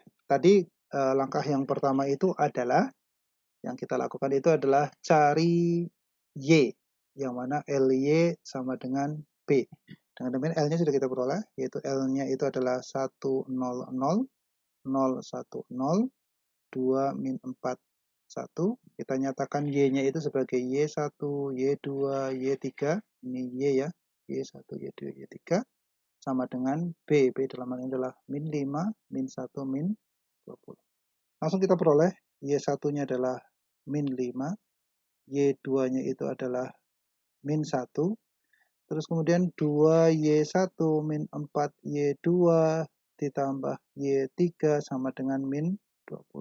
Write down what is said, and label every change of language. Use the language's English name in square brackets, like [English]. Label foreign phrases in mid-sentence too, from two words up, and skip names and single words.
[Indonesian] Tadi langkah yang pertama itu adalah, yang kita lakukan itu adalah cari Y, yang mana LY sama dengan B. Dengan demikian L-nya sudah kita peroleh, yaitu L-nya itu adalah 1, 0, 0, 0, 1, 0, 2, min 4, 1. Kita nyatakan Y-nya itu sebagai Y1, Y2, Y3. Ini Y ya, Y1, Y2, Y3. Sama dengan B. B dalam hal ini adalah min 5, min 1, min 20. Langsung kita peroleh, Y1-nya adalah min 5, Y2-nya itu adalah min 1, terus kemudian 2Y1 min 4Y2 ditambah Y3 sama dengan min 20.